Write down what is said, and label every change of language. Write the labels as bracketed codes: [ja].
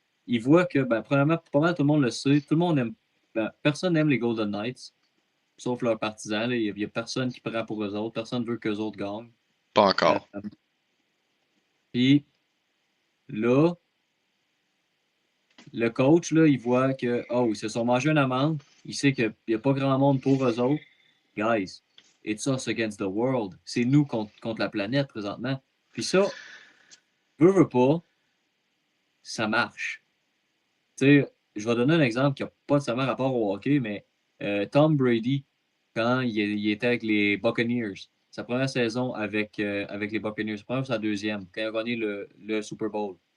[fr] Il voit que, ben, premièrement, pas mal tout le monde le sait, tout le monde aime, ben, personne n'aime les Golden Knights, sauf leurs partisans, là. Il y a personne qui prend pour eux autres, personne ne veut qu'eux autres gagnent. pas Euh, encore. Puis là, le coach, là, il voit que, oh, ils se sont mangés une amende, il sait qu'il n'y a pas grand monde pour eux autres. [en] Guys, it's us against the world. [fr] C'est nous contre la planète présentement. Puis ça, veut pas, ça marche. Tu sais, je vais donner un exemple qui n'a pas nécessairement rapport au hockey, mais Tom Brady, quand il était avec les Buccaneers, sa première saison avec les Buccaneers, sa première ou sa deuxième, quand il a gagné le Super Bowl.